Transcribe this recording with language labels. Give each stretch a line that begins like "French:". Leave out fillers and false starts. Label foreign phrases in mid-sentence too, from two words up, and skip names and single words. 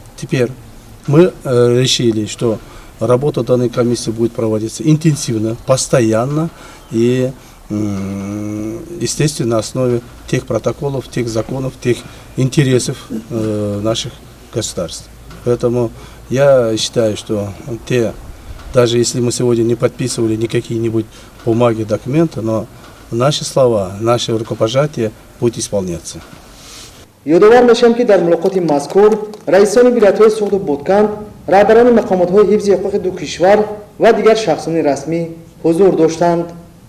Russian: Теперь мы решили, что работа данной комиссии будет проводиться интенсивно, постоянно и, естественно, на основе тех протоколов, тех законов, тех интересов наших государств. Поэтому я считаю, что даже если мы сегодня не подписывали никакие-нибудь бумаги, документы, но наши слова, наши рукопожатия будут исполняться.
Persian: یادآور میشم که در ملاقات مذکور رئیسان ولایت‌های سوخت و بودکند، رهبران مقامات‌های حفظ حقوق دو کشور و دیگر شخصان رسمی حضور داشتند.